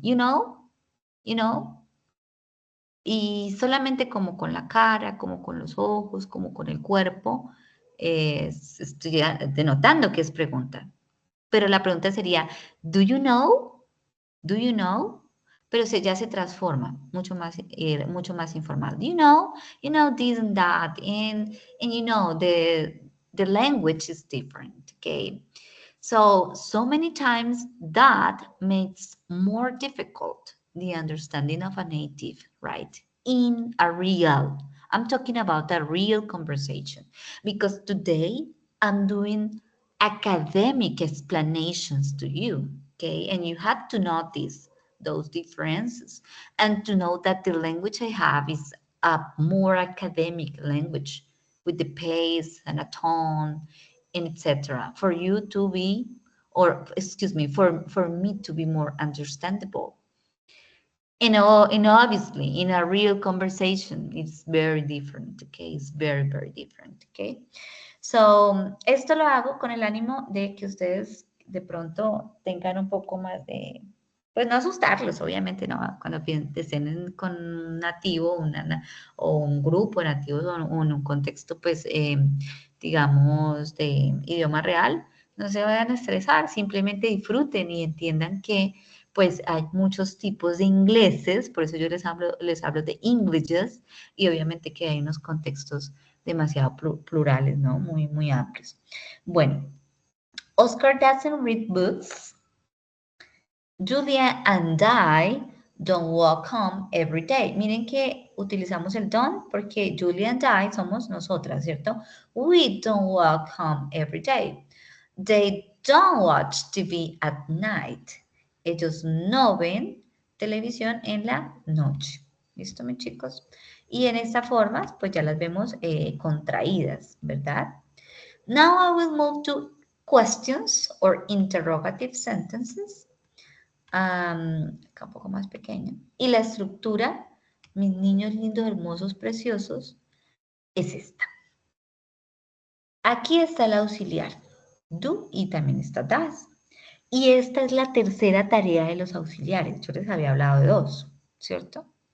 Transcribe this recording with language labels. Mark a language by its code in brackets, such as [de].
[en] You know, [es] y solamente como con la cara, como con los ojos, como con el cuerpo, estoy denotando que es pregunta. Pero la pregunta sería, [en] do you know? Do you know? [es] Pero ya se transforma, mucho más informal. [en] Do you know? You know this and that, and you know the language is different, okay? So many times that makes more difficult the understanding of a native, right? In a real I'm talking about a real conversation because today I'm doing academic explanations to you, okay? And you have to notice those differences and to know that the language I have is a more academic language with the pace and a tone, and etc. For you to be, or excuse me, for me to be more understandable. And obviously, in a real conversation, it's very different, okay? It's very, very different, okay? [es] So, esto lo hago con el ánimo de que ustedes de pronto tengan un poco más de, pues no asustarlos, obviamente, ¿no? Cuando estén con un nativo o un grupo de nativos o en un contexto, pues, digamos, de idioma real, no se vayan a estresar, simplemente disfruten y entiendan que pues hay muchos tipos de ingleses, por eso yo les hablo de Englishes, y obviamente que hay unos contextos demasiado plurales, ¿no? Muy, muy amplios. [en] Bueno, Oscar doesn't read books. Julia and I don't walk home every day. [es] Miren que utilizamos el don't porque [en] Julia and I [es] somos nosotras, ¿cierto? [en] We don't walk home every day. They don't watch TV at night. [es] Ellos no ven televisión en la noche. ¿Listo, mis chicos? Y en esta forma, pues ya las vemos contraídas, ¿verdad? [en] Now I will move to questions or interrogative sentences. [es] Acá un poco más pequeña. Y la estructura, mis niños lindos, hermosos, preciosos, es esta. Aquí está el auxiliar, do, y también está does. Y esta es la tercera tarea de los auxiliares. Yo les había hablado de dos, ¿cierto?